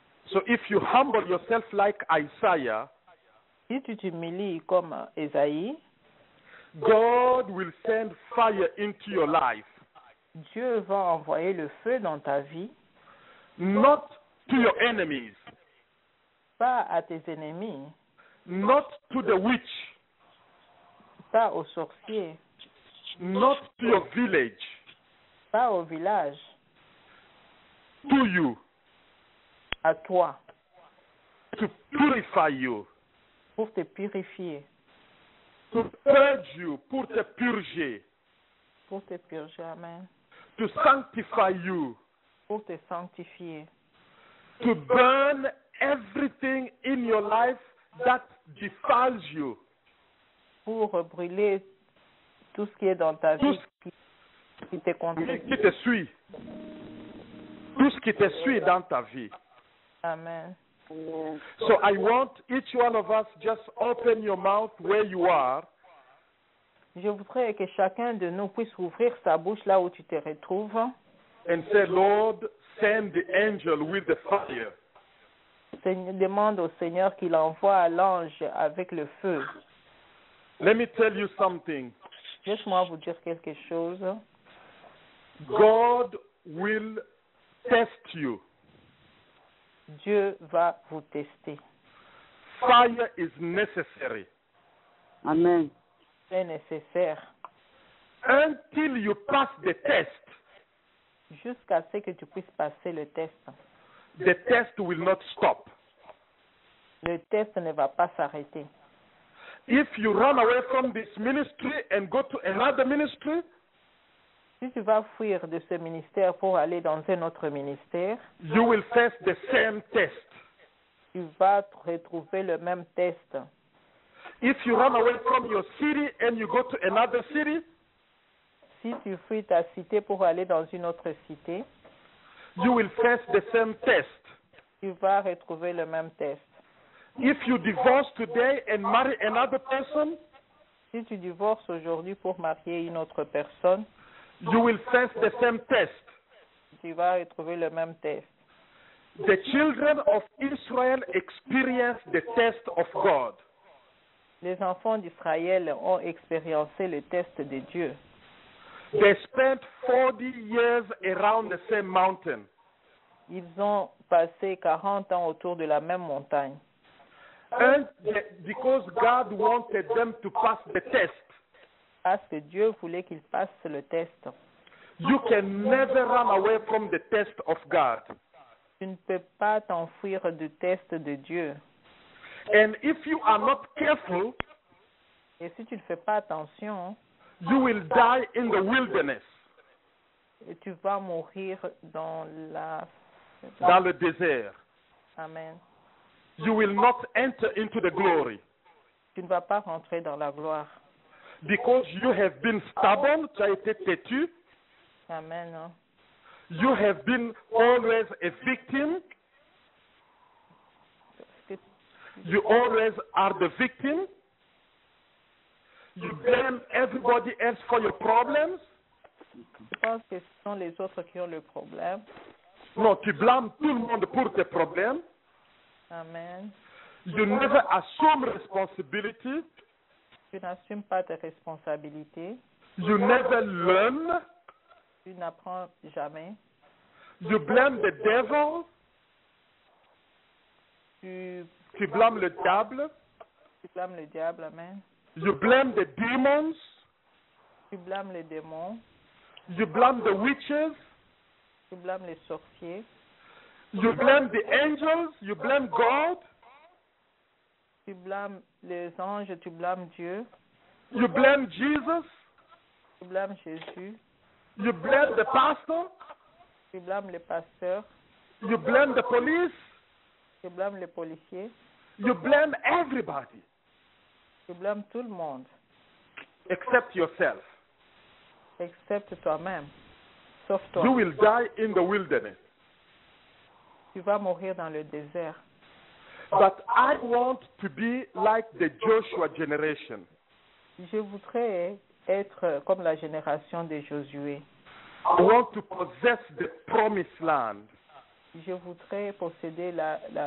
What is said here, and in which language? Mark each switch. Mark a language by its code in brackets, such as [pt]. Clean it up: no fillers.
[en] So if you humble yourself like Isaiah, [fr] Si tu t'humilies comme Ésaïe, [en] God will send fire into your life. [fr] Dieu va envoyer le feu dans ta vie, [en] Not to your enemies, [fr] pas à tes ennemis, [en] not to the witch, [fr] pas aux sorciers, [en] not to your village, [fr] pas au village, [en] to you, [fr] à toi, [en] to purify you, [fr] pour te purifier, [en] to purge you, [fr] pour te purger, pour te purger, amen, [en] to sanctify you, [fr] pour te sanctifier, [en] to burn everything in your life that defiles you. [fr] pour brûler tout ce qui est dans ta vie qui te contredit. Qui te suit. Tout ce qui te suit dans ta vie. Amen. Amen. [en] So I want each one of us just open your mouth where you are. [fr] Je voudrais que chacun de nous puisse ouvrir sa bouche là où tu te retrouves [en] And say, Lord, send the angel with the fire. [fr] demande au Seigneur qu'il envoie l'ange avec le feu. [en] Let me tell you something. [fr] Laisse-moi vous dire quelque chose. [en] God will test you. [fr] Dieu va vous tester. [en] Fire is necessary. Amen. [fr] est nécessaire [en] until you pass the test. [fr] jusqu'à ce que tu puisses passer le test. [en] The test will not stop. [fr] Le test ne va pas s'arrêter. [en] If you run away from this ministry and go to another ministry, [fr] Si tu vas fuir de ce ministère pour aller dans un autre ministère, [en] you will face the same test. [fr] tu vas retrouver le même test. [en] If you run away from your city and you go to another city, [fr] Si tu fuis ta cité pour aller dans une autre cité, [en] you will face the same test. [fr] tu vas retrouver le même test. [en] If you divorce today and marry another person, [fr] Si tu divorces aujourd'hui pour marier une autre personne, [en] you will face the same test. [fr] tu vas retrouver le même test. [en] The children of Israel experienced the test of God. [fr] Les enfants d'Israël ont expérimenté le test de Dieu. [en] They spent 40 years around the same mountain. [fr] Ils ont passé 40 ans autour de la même montagne. [en] And because God wanted them to pass the test, [fr] Parce que Dieu voulait qu'ils passent le test. [en] you can never run away from the test of God. [fr] Tu ne peux pas t'enfuir du test de Dieu. [en] And if you are not careful, [fr] Et si tu ne fais pas attention, [en] you will die in the wilderness, [fr] tu vas mourir dans le désert. Amen. [en] You will not enter into the glory [fr] Tu ne vas pas rentrer dans la gloire. [en] because you have been stubborn, [fr] tu as été têtu, [en] Amen. you have been always a victim, you always are the victim, you blame everybody else for your problems. [fr] Je pense que ce sont les autres qui ont le problème. No, tu blâmes tout le monde pour tes problèmes. Amen. [en] You never assume responsibility. [fr] Tu n'assumes pas tes responsabilités. [en] You never learn. [fr] Tu n'apprends jamais. [en] You blame the devil. [fr] Tu blâmes le diable. blâmes le diable. Amen. [en] You blame the demons. [fr] Tu blâmes les démons. [en] You blame the witches. [fr] Tu blâmes les sorciers. [en] You blame the angels. You blame God. [fr] Tu blâmes les anges. Tu blâmes Dieu. [en] You blame Jesus. [fr] Tu blâmes Jésus. [en] You blame the pastor. [fr] Tu blâmes les pasteurs. [en] You blame the police. [fr] Tu blâmes les policiers. [en] You blame everybody [fr] Tu blâmes tout le monde, [en] except yourself. [fr] excepte toi-même. Sauf toi. [en] You will die in the wilderness. [fr] Tu vas mourir dans le désert. [en] But I want to be like the Joshua generation. [fr] Je voudrais être comme la génération de Josué. [en] I want to possess the promised land, [fr] Je voudrais posséder la